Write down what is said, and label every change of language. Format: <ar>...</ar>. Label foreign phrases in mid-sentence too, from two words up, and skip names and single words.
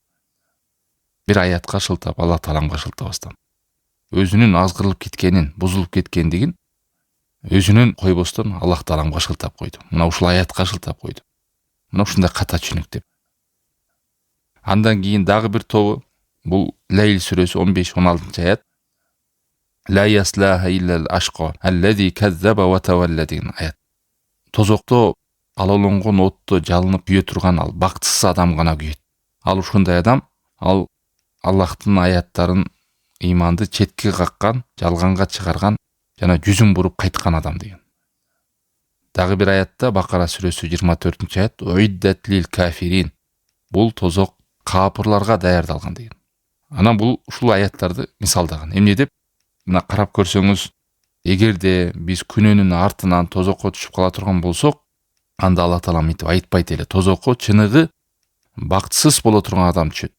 <ky>Бир аятка шылтап, Алла Тааламга шылтабастан. Өзүнүн азгырылып кеткенин, бузулуп кеткендигин өзүнүн койбостон Аллах Тааламга шылтап койду. Мына ушул аятка шылтап койду. Мына ушундай ката түшүнүк деп. Андан кийин дагы бир тобу, бул Лейл сүрөсү 15-16 аят.</ky> <ar>لا يصلاها إلا الأشقى الذي كذب وتولى</ar> <ky>деген аят. Тозокто алалонгон отто жалынып күйө турган ал бактысыз адам гана күйөт. Ал ушундай адам, ал Аллахтын аяттарын, ыйманды четке каккан, жалганга чыгарган жана жүзүн буруп кайткан адам деген. Дагы бир аятта Бакара сүрөсү 24-аят</ky> <ar>أعدت للكافرين.</ar> <ky>Бул тозок капырларга даярдалган деген. Анан бул ушул аяттарды мисалдаган. Эмне деп? Мына карап көрсөңүз, эгерде биз күнөөнүн артынан тозокко түшүп кала турган болсок, анда Алла Таала мынтип айтпайт эле. Тозокко чыныгы бактысыз боло турган адам түшөт.</ky>